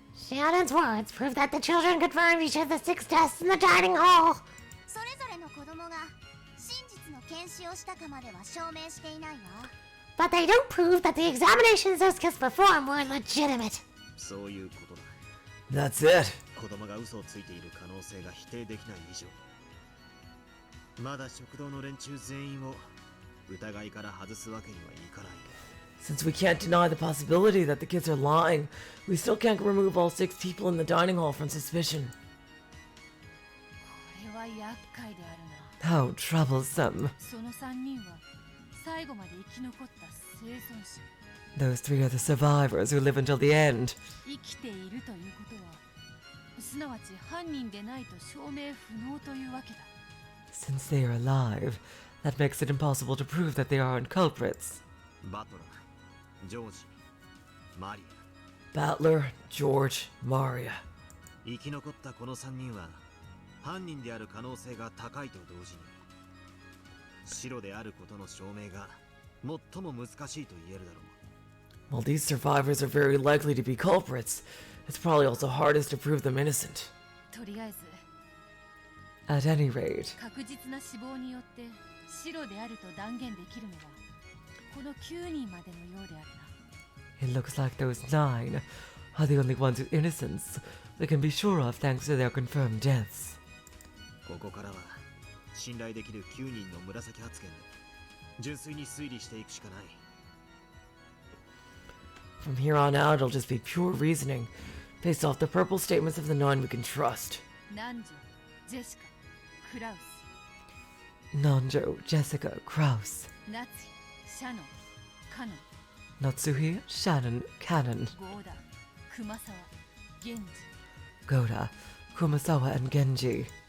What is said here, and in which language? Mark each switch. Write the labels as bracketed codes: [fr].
[en] Shannon's words prove that the children confirmed each of the 6 deaths in the dining hall. [ja] それぞれの子供が真実の検視をしたかまでは証明していないわ。 [en] But they don't prove that the examinations those kids performed were legitimate. [ja] そういうことだ。 [en] That's it. [ja] 子供が嘘をついている可能性が否定できない以上、まだ食堂の連中全員を疑いから外すわけにはいかない。 [en] Since we can't deny the possibility that the kids are lying, we still can't remove all 6 people in the dining hall from suspicion. [ja] これは厄介であるな。 [en] How troublesome. [ja] その3人は最後まで生き残った生存者。 [en] Those three are the survivors who live until the end. [ja] 生きているということはすなわち犯人でないと証明不能というわけだ。 [en] Since they are alive, that makes it impossible to prove that they aren't culprits. [ja] バトラー、ジョージ、マリ [en] Battler, George, Maria. [ja] 生き残ったこの3人は犯人である可能性が高いと同時に白であることの証明が最も難しいと言えるだろう。 [en] While these survivors are very likely to be culprits, it's probably also hardest to prove them innocent. [ja] とりあえず [en] At any rate, [ja] 確実な死亡によって白であると断言できるのはこの9人までのようであるな。 [en] it looks like those 9 are the only ones whose innocence we can be sure of thanks to their confirmed deaths. [ja] ここからは信頼できる9人の紫発言で純粋に推理していくしかない。 [en] From here on out, it'll just be pure reasoning, based off the purple statements of the 9 we can trust. [ja] 南條、ジェシカ、クラウス、 [en] Nanjo, Jessica, Kraus, [ja] 夏日、シャノン、カノン、 [en] Natsuhi, Shannon, Cannon, [ja] ゴーダ、熊沢、源氏。 [en] Goda, Kumasawa, and Genji.